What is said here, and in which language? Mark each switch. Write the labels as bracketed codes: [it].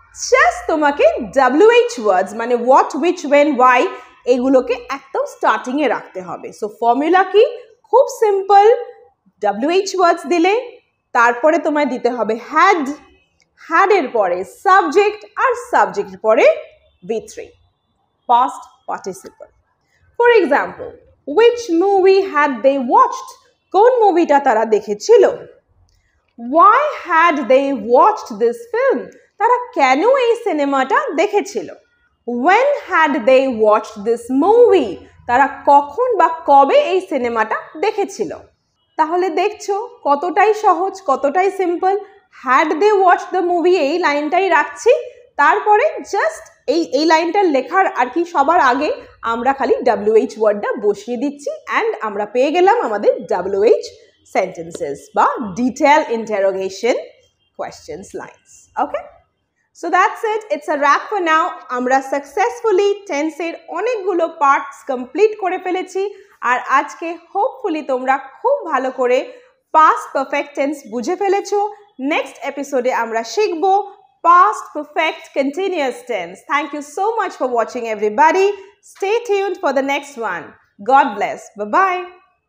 [bn] Just তোমাকে WH ওয়ার্ডস মানে what, which, when, Y এগুলোকে একদম স্টার্টিংয়ে রাখতে হবে। সো ফর্মুলা কি? খুব সিম্পল। WH ওয়ার্ডস দিলে তারপরে তোমায় দিতে হবে হ্যাড, হ্যাডের পরে সাবজেক্ট, আর সাবজেক্টের পরে V3 past participle. [en] For example, which movie had they watched? [bn] কোন মুভিটা তারা দেখেছিল? [en] Why had they watched this film? [bn] তারা কেন এই সিনেমাটা দেখেছিল? [en] When had they watched this movie? [bn] তারা কখন বা কবে এই সিনেমাটা দেখেছিল? তাহলে দেখছো কতটাই সহজ, কতটাই simple. [en] had they watched the movie [bn] এই লাইনটাই রাখছি, তারপরে জাস্ট এই লাইনটা লেখার আর কি সবার আগে আমরা খালি WH ওয়ার্ডটা বসিয়ে দিচ্ছি অ্যান্ড আমরা পেয়ে গেলাম আমাদের [en] WH sentences বা detailed interrogation questions lines. Okay? So that's it. It's a wrap for now. [bn] আমরা successfully tense এর অনেকগুলো পার্টস কমপ্লিট করে ফেলেছি আর আজকে হোপফুলি তোমরা খুব ভালো করে past perfect tense বুঝে ফেলেছো। নেক্সট এপিসোডে আমরা শিখব past perfect continuous tense. [en] Thank you so much for watching everybody. Stay tuned for the next one. God bless. Bye-bye.